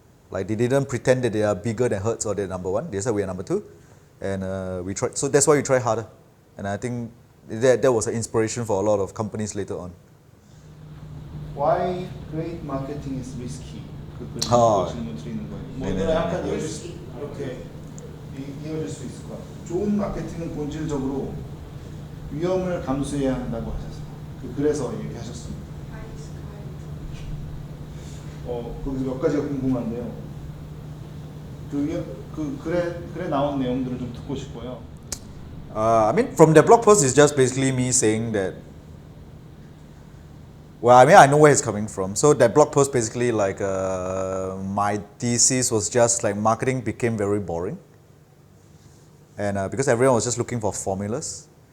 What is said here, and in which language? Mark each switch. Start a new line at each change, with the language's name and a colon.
English: Like they didn't pretend that they are bigger than Hertz or they're number 1. They said we are number 2, and we tried. So that's why we try harder. And I think that was an inspiration for a lot of companies later on. Why great marketing is risky?
Korean: 그 질문 드리는 거예요. 뭐 네네네. 약간 이렇게 이어질 수 있을 것 같아요. 좋은 마케팅은 본질적으로 위험을 감수해야 한다고 하셨어요. 그래서 얘기하셨습니다. 거기 몇 가지가 궁금한데요. 글에 나온 내용들을 좀 듣고 싶고요.
English: I mean, from the blog post, it's just basically me saying that. Well, I mean, I know where it's coming from. So that blog post basically like my thesis was just like marketing became very boring, and because everyone was just looking for formulas.